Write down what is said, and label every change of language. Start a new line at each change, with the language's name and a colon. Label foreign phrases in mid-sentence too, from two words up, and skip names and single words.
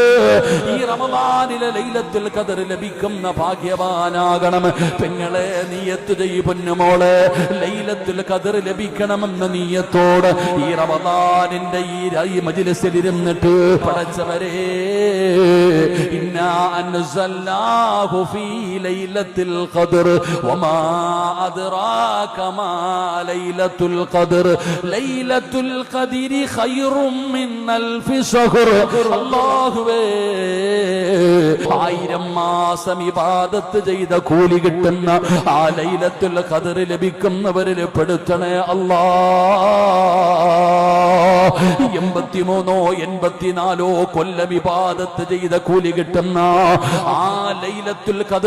Malayalam: ഈ റമദാനിലെ ലൈലത്തുൽ ഖദർ ലഭിക്കുന്ന ഭാഗ്യവാനാകണം. പെങ്ങളെ നിയത്ത് ചെയ്യ് പൊന്നുമോളെ, ലൈലത്തുൽ ഖദർ ലഭിക്കണമെന്ന നിയത്തോട് ഈ റമദാനിന്റെ ഈ മജ്‌ലിസിൽ ഇരുന്നിട്ട് പടച്ചവരെ,
Arabic: ഇന്നാ أنزلناه في ليلة القدر وما أدراك ما ليلة القدر ليلة القدر خير من ألف شهر.
Malayalam: അല്ലാഹുവേ, 1000 മാസം ഇബാദത്ത് ചെയ്ത കൂലി കിട്ടുന്ന ആ ലൈലത്തുൽ ഖദർ ലഭിക്കുന്നവരിൽ പെടുത്തണേ അല്ലാഹ്. 83 84 കൊല്ലം ഇബാദത്ത് ചെയ്ത കൂലി കിട്ടുന്ന ആ ലൈലത്തുൽ ഖദർ.